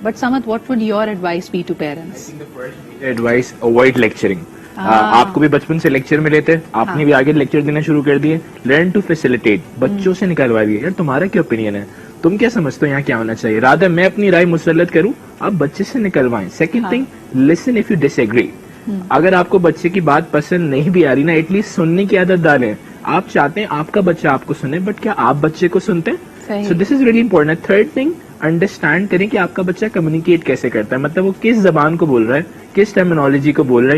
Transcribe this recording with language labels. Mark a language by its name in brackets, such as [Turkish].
[English] But Samad, what would your advice be to parents? Advice avoid lecturing. [Urdu] آپ کو بھی بچپن سے لیکچر میں لیتے, آپ نے بھی آگے لیکچر دینا شروع کر دیے. [English] learn to facilitate, [Urdu] بچوں سے نکلوا دیے یار تمہارا کیا اوپینین ہے, تم کیا سمجھتے ہو یہاں کیا ہونا چاہیے, رادر میں اپنی رائے مسلط کروں, آپ بچے سے نکلوائیں. [English] Second thing, listen if you disagree. [Urdu] اگر آپ کو بچے کی بات پسند نہیں بھی آ رہی نا, ایٹ لیسٹ سننے کی عادت ڈالیں. آپ چاہتے ہیں آپ کا بچہ آپ کو سنے, بٹ کیا آپ بچے کو سنتے ہیں؟ [English] So this is really important. Third thing, [Urdu] understand کریں کہ آپ کا بچہ کمیونیکیٹ کیسے کرتا ہے, مطلب وہ کس زبان کو بول رہا ہے, کس ٹرمینالوجی کو بول رہا ہے.